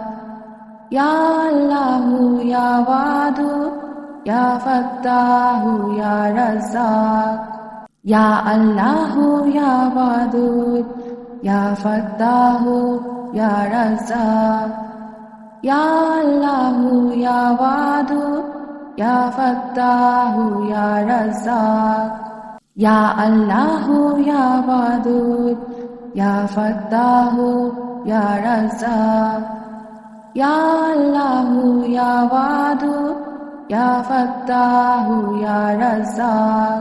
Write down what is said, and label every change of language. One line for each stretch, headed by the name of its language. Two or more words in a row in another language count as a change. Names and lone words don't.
Arabic: يا الله يا ودود يا فتاح يا رزاق. يا الله يا ودود يا فتاح يا رزاق. يا الله يا ودود يا فتاح يا رزاق. يا الله يا ودود يا فتاح يا رزاق. يا الله يا ودود يا فتاح يا رزاق.